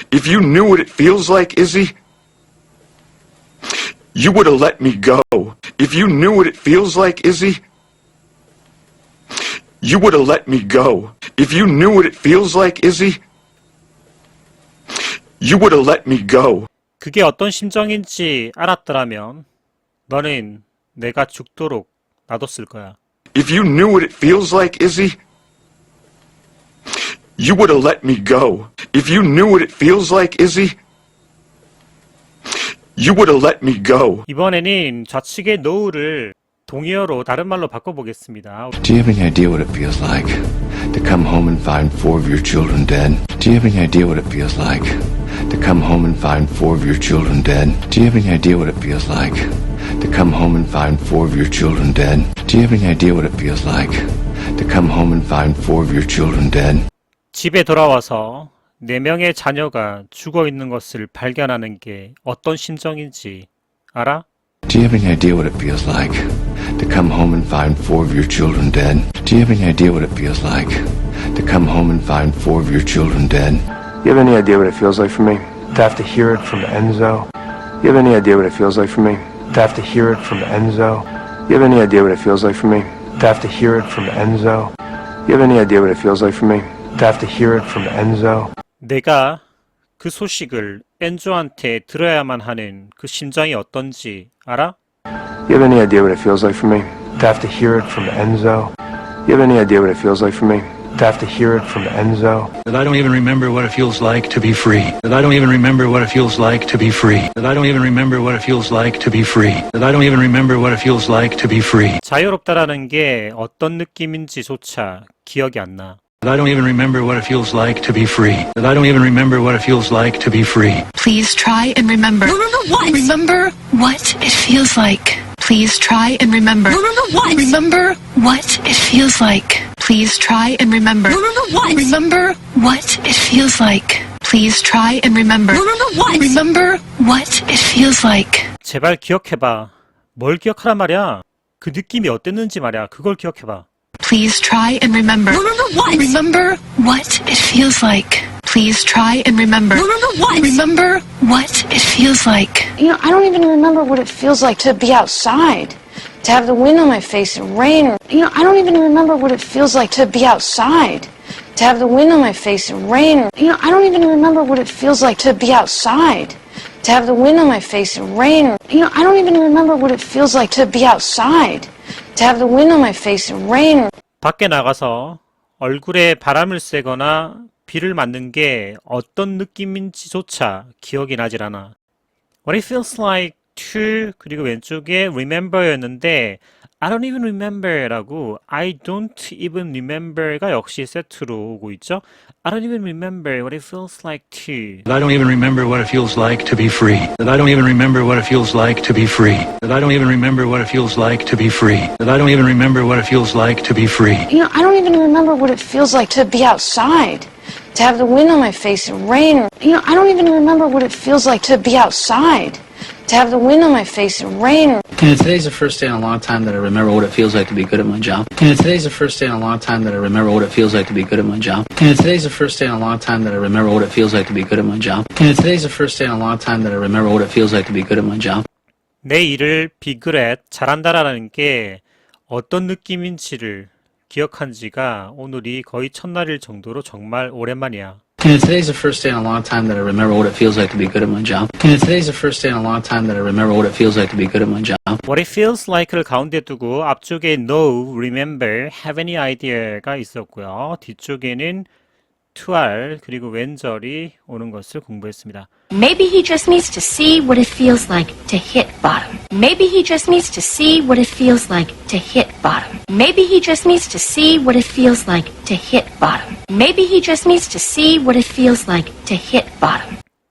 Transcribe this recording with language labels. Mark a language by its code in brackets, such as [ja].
[en] If you knew what it feels like, Izzy, you would have let me go. If you knew what it feels like, Izzy, you would have let me go. If you knew what it feels like, Izzy, you would have let me go. [ko] 그게 어떤 심정인지 알았더라면 너는 내가 죽도록 놔뒀을 거야. [en] If you knew what it feels like, Izzy, you would have let me go. If you knew what it feels like, Izzy, you would have let me go. [ko] 이번에는 좌측의 no를 동의어로 다른 말로 바꿔보겠습니다. [en] Do you have any idea what it feels like to come home and find 4 of your children dead? Do you have any idea what it feels like to come home and find 4 of your children dead? Do you have any idea what it feels like to come home and find 4 of your children dead? Do you have any idea what it feels like to come home and find 4 of your children dead? [ko] 집에 돌아와서 4명의 자녀가 죽어 있는 것을 발견하는 게 어떤 심정인지 알아? [en] Do you have any idea what it feels like to come home and find 4 of your children dead? Do you have any idea what it feels like to come home and find 4 of your children dead? You have any idea what it feels like for me to have to hear it from Enzo? You have any idea what it feels like for me to have to hear it from Enzo? You have any idea what it feels like for me to have to hear it from Enzo? You have any idea what it feels like for me to have to hear it from Enzo? [ko] 내가 그 소식을 엔조한테 들어야만 하는 그 심정이 어떤지 알아? [en] You have any idea what it feels like for me to have to hear it from Enzo? You have any idea what it feels like for me to have to hear it from Enzo? That I don't even remember what it feels like to be free. That I don't even remember what it feels like to be free. That I don't even remember what it feels like to be free. That I don't even remember what it feels like to be free. [ko] 자유롭다라는 게 어떤 느낌인지조차 기억이 안 나. [en] That I don't even remember what it feels like to be free. That I don't even remember what it feels like to be free. Please try and remember. Remember what? Remember what it feels like. Please try and remember. Remember what? Remember what it feels like. Please try and remember. Remember what? Remember what it feels like. Please try and remember. Remember what? Remember what it feels like. [ko] 제발 기억해봐. 뭘 기억하란 말이야? 그 느낌이 어땠는지 말이야. 그걸 기억해봐. [en] Please try and remember. Remember what? Remember what it feels like. Please try and remember. Remember what? Remember what it feels like. You know, I don't even remember what it feels like to be outside, to have the wind on my face and rain. Or, you know, I don't even remember what it feels like to be outside, to have the wind on my face and rain. Or, you know, I don't even remember what it feels like to be outside, to have the wind on my face and rain. Or, you know, I don't even remember what it feels like to be outside, to have the wind on my face and rain. Or, [ko] 밖에 나가서 얼굴에 바람을 쐬거나 비를 맞는 게 어떤 느낌인지조차 기억이 나질 않아. [en] What it feels like to [ko] 그리고 왼쪽에 remember였는데 I don't even remember라고 I don't even remember가 역시 세트로 오고 있죠. [en] I don't even remember what it feels like to. That I don't even remember what it feels like to be free. That I don't even remember what it feels like to be free. That I don't even remember what it feels like to be free. That I don't even remember what it feels like to be free. you know, I don't even remember what it feels like to be outside, to have the wind on my face and rain. Or, you know, I don't even remember what it feels like to be outside, to have the wind on my face and rain. Or, Today's the first day in a long time that I remember what it feels like to be good at my job. Today's the first day in a long time that I remember what it feels like to be good at my job. Today's the first day in a long time that I remember what it feels like to be good at my job. Today's the first day in a long time that I remember what it feels like to be good at my job. [ko] 내 일을 be good at, 잘한다라는 게 어떤 느낌인지를 기억한 지가 오늘이 거의 첫날일 정도로 정말 오랜만이야. [en] Today's the first day in a long time that I remember what it feels like to be good at my job. Today's the first day in a long time that I remember what it feels like to be good at my job. [ko] What it feels like를 가운데 두고 앞쪽에 know, remember, have any idea가 있었고요. 뒤쪽에는 to are 그리고 왼절이 오는 것을 공부했습니다. [en] Maybe he just needs to see what it feels like to hit bottom. Maybe he just needs to see what it feels like to hit bottom. Maybe he just needs to see what it feels like to hit bottom. Maybe he just needs to see what it feels like to hit bottom.